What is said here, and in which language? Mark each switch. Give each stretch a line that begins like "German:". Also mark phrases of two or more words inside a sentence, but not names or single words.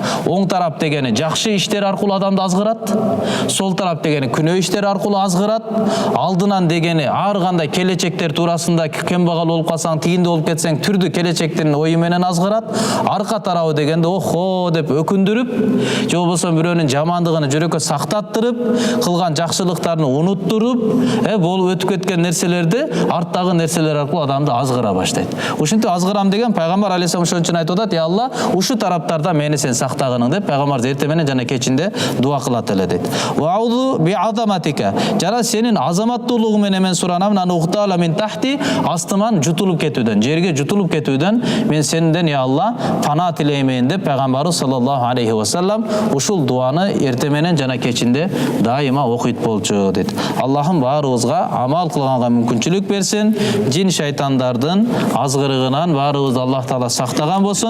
Kyrgyz: Оң тарап дегени жакшы иштер аркылуу адамды азгырат, сол тарап дегени күнөө иштер аркылуу азгырат, алдынан дегени ар кандай келечектер туурасында кембагал болуп калсаң, тигинде болуп кетсең, түрдүү келечектин ою менен азгырат, арка тарабы дегенде охо деп өкүндүрүп, же болбосо бирөөнүн жамандыгын жүрөккө сактаттырып, кылган жакшылыктарын унуттуруп, болуп өтүп кеткен нерселерди, арттагы нерселер аркылуу адамды азгыра баштайт. Ушинтип азгырам деген Пайгамбар алейхиссалам ошон үчүн айтып атат: "Я Алла, ушу тараптарда мени сен сактагының" деп Пайгамбар эртен менен жана кечинде дуа кылат эле дейт.
Arabic: وأعوذ بعظمتك.
Kyrgyz: Жана сенин азаматтуулугуң менен мен суранам,
Arabic: أن أغتال من تحتي,
Kyrgyz: астыман жутулуп кетүүдөн, жерге жутулуп кетүүдөн мен сенден, я Алла, пана тилеймин деп Пайгамбарыбыз
Arabic: صلى الله عليه وسلم
Kyrgyz: ушул дуаны эртен менен жана кечинде дайыма окуйт болчу дейт. Аллахым баарыбызга амал кылганга мүмкүнчүлүк берсин. Жин шайтандардын азгырыгынан баарыбызды Аллах Таала сактаган болсун.